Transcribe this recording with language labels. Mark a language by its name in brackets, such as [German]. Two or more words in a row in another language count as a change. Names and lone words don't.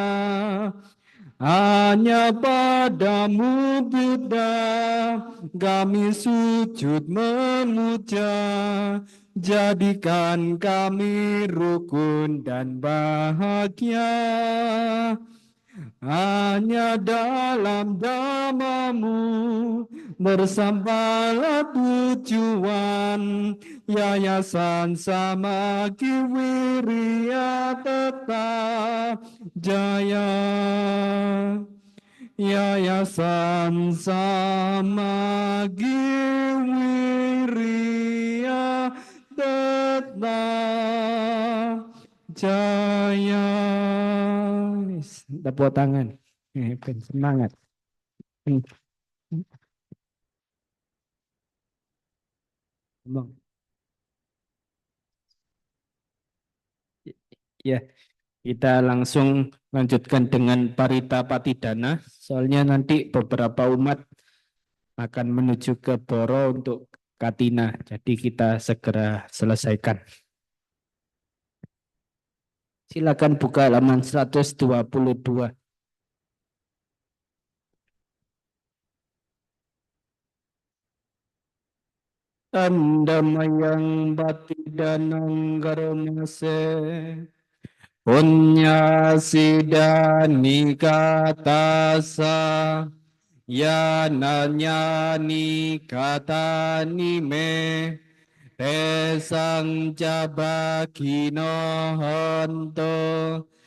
[Indonesian] Hanya padamu Buddha kami sujud memuja, jadikan kami rukun dan bahagia. Hanya dalam dhammamu bersampailah tujuan, Yayasan Samaki Wiria tetap jaya. Yayasan Samaki Wiria tetap jaya. Tepuk tangan. Semangat. Ya, kita langsung lanjutkan dengan Parita Patidana. Soalnya nanti beberapa umat akan menuju ke Boro untuk Katina. Jadi kita segera selesaikan. Silakan buka halaman 122. Andamayang Patidanang Garamase Punya Sidani Katasa Yananya Nikata Nime Tesang Jabakino Honto